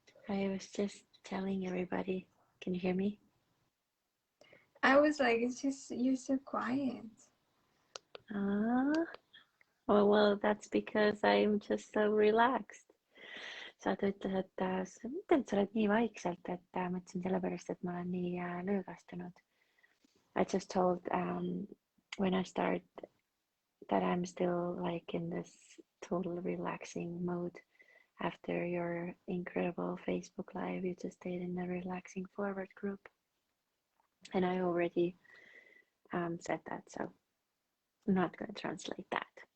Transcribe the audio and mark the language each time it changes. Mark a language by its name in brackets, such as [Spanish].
[English] I was just telling everybody. Can you hear me? I was like, it's just, you're so quiet. Well, that's because I'm just so relaxed. [Estonian] Sadu ütles, et sa mõtled, et sa oled nii vaikselt, et ma ütlesin sellepärast, et ma olen nii lõõgastunud. [English] I just told when I start that I'm still like in this total relaxing mode. After your incredible Facebook Live you just did in the Relaxing Forward group. And I already said that, so I'm not going to translate that.